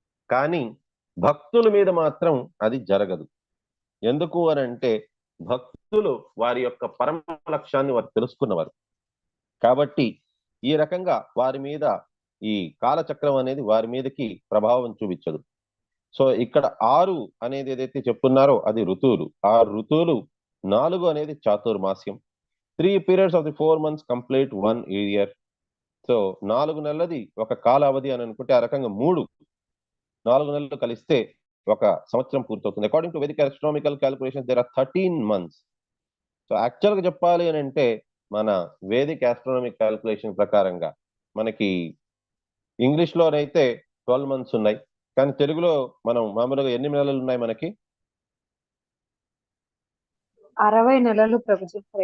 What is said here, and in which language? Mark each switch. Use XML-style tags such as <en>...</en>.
<te>కానీ భక్తుల మీద మాత్రం అది జరగదు. ఎందుకు అనంటే భక్తులు వారి యొక్క పరమ లక్ష్యాన్ని వారు తెలుసుకున్నవారు కాబట్టి ఈ రకంగా వారి మీద ఈ కాలచక్రం అనేది వారి మీదకి ప్రభావం చూపించదు. సో ఇక్కడ 6 అనేది ఏదైతే చెప్తున్నారో అది ఋతువులు. ఆ ఋతువులు 4 అనేది చాతుర్మాస్యం.</te> <en>3 periods of the 4 months complete 1 year.</en> <te>So 4 నెలలది ఒక కాల అవధి అని అనుకుంటే, ఆ రకంగా 4 నెలలు కలిస్తే ఒక సంవత్సరం పూర్తవుతుంది.</te> <en>According to Vedic astronomical calculations there are 13 months.</en> <te>So actual గా చెప్పాలి అని అంటే మన వేదిక్ ఆస్ట్రానమిక్ క్యాల్కులేషన్ ప్రకారంగా మనకి ఇంగ్లీష్ లోనైతే 12 months ఉన్నాయి, కానీ తెలుగులో మనం మామూలుగా ఎన్ని నెలలు ఉన్నాయి మనకి? 60 నెలలు ప్రభుజీ.</te>